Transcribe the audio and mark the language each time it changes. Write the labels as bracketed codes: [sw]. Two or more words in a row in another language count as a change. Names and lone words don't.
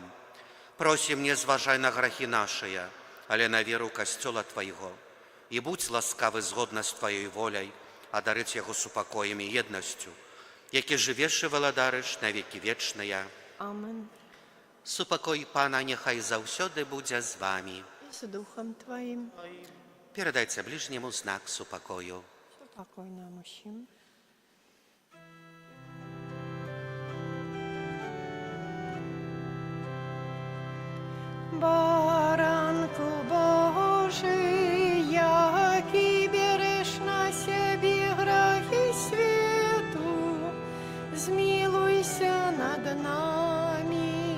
[be] Просім, не зважай на грахі нашыя, але на веру касцёла Твайго. І будь ласкавы згодна з Твоёй воляй, адарыць яго супакоем і еднасцю, які жывеш і валадарыш на векі вечныя. Amen. Супакой Пана няхай заўсёды будзе з вамі». [pl] I z duchem Twoim. [be] Перадайце ближнему знак супакою. [pl] Pokoj nam усім. Baranku Boży, jaki bierzesz na siebie grzechy światu, zmiłuj się nad nami.